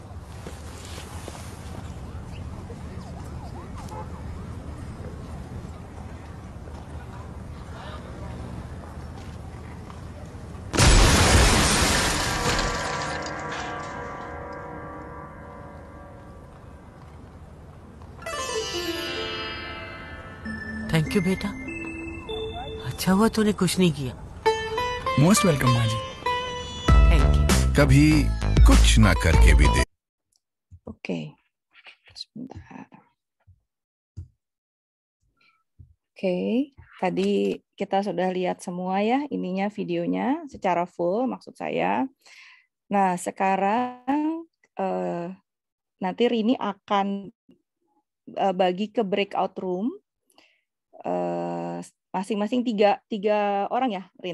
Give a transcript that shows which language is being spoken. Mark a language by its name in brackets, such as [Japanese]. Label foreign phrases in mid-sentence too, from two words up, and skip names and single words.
[English] thank you [Hindi] बेटा, अच्छा हुआ तूने कुछ नहीं किया। [English] most welcome [Hindi] माँ जी। [English] thank you. [Hindi] कभी कुछ ना करके भी देखो [Indonesian] Oke, sebentar. Oke, tadi kita sudah lihat semua ya ininya videonya secara full maksud saya. Nah, sekarang nanti Rini akan bagi ke [English] breakout room [Indonesian] masing-masing tiga orang ya, Rin.